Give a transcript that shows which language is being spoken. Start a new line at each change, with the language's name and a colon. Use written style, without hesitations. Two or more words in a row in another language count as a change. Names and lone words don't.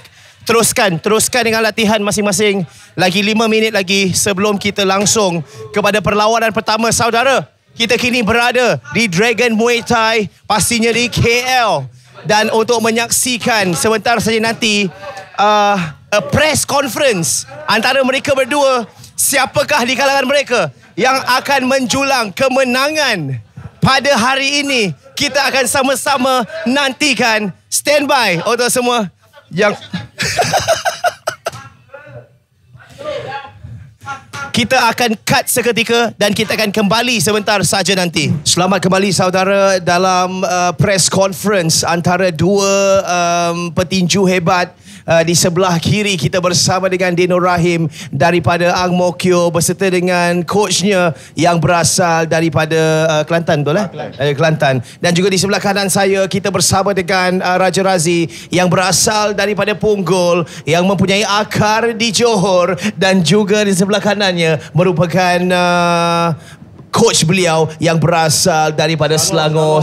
Malay: Teruskan dengan latihan masing-masing. Lagi 5 minit lagi sebelum kita langsung kepada perlawanan pertama, saudara. Kita kini berada di Dragon Muay Thai, pastinya di KL. Dan untuk menyaksikan sebentar saja nanti
English: a press conference
Malay: antara mereka berdua, siapakah di kalangan mereka yang akan menjulang kemenangan pada hari ini. Kita akan sama-sama nantikan.
English: Stand by
Malay: untuk semua yang kita akan cut seketika dan kita akan kembali sebentar saja nanti. Selamat kembali saudara dalam
English: press conference
Malay: antara dua petinju hebat. Di sebelah kiri kita bersama dengan Dino Rahim daripada Ang Mo Kio beserta dengan coachnya yang berasal daripada Kelantan, betul Kelantan. Dan juga di sebelah kanan saya kita bersama dengan Raja Razi yang berasal daripada Punggol, yang mempunyai akar di Johor, dan juga di sebelah kanannya merupakan coach beliau yang berasal daripada Selangor.